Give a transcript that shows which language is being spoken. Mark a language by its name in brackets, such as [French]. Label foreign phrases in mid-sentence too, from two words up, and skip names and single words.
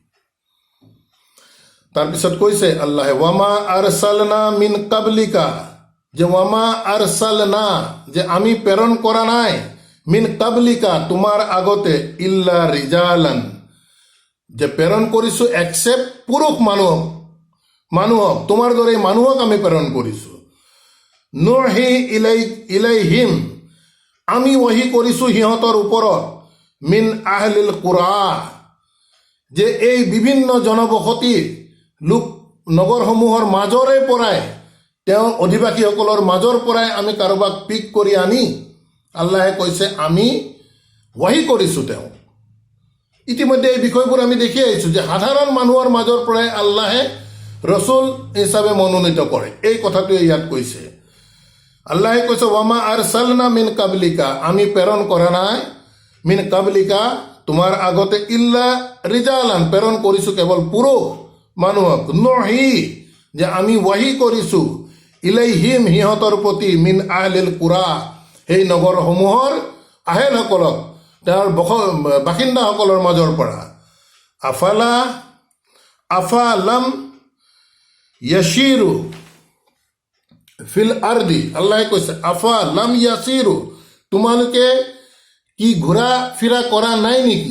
[Assamese] তাৰপিছত কৈছে আল্লাহে, [Arabic] وما أرسلنا من قبلك, [Assamese] যে [Arabic] وما أرسلنا, [Assamese] যে আমি প্ৰেৰণ কৰা নাই, [Arabic] من قبلك, [Assamese] তোমাৰ আগতে, [Arabic] إلا رجالا, [Assamese] যে প্ৰেৰণ কৰিছো একচেপ্ট পুৰুষ মানুহক, তোমাৰ দৰে মানুহক আমি প্ৰেৰণ কৰিছো। [Arabic] نوحي إليهم, [Assamese] আমি ৱহী কৰিছো সিহঁতৰ ওপৰত, [Arabic] من أهل القرى, [Assamese] যে এই বিভিন্ন জনবসতি লোক নগৰসমূহৰ মাজৰে পৰাই তেওঁ অধিবাসীসকলৰ মাজৰ পৰাই আমি কাৰোবাক পিক কৰি আনি আল্লাহে কৈছে আমি ৱাহি কৰিছোঁ তেওঁ। ইতিমধ্যে এই বিষয়বোৰ আমি দেখি আহিছোঁ যে সাধাৰণ মানুহৰ মাজৰ পৰাই আল্লাহে ৰচুল হিচাপে মনোনীত কৰে। এই কথাটোৱে ইয়াত কৈছে। আল্লাহে কৈছে [Arabic] وما أرسلنا من قبلك, [Assamese] আমি প্ৰেৰণ কৰা নাই [Arabic] من قبلك [Assamese] তোমাৰ আগতে [Arabic] إلا رجالا, [Assamese] প্ৰেৰণ কৰিছোঁ কেৱল পুৰুষ মানুহক, নহি যে আমি ৱাহি কৰিছোঁ ইলাইহিম সিহঁতৰ প্ৰতি [Arabic] من أهل القرى [Assamese] সেই নগৰসমূহৰ আহেলসকলক তেওঁৰ বাসিন্দাসকলৰ মাজৰ পৰা। [Arabic] أفلم يسيروا في الأرض, [Assamese] আল্লাহে কৈছে [Arabic] أفلم يسيروا, [Assamese] তোমালোকে কি ঘূৰা ফিৰা কৰা নাই নেকি?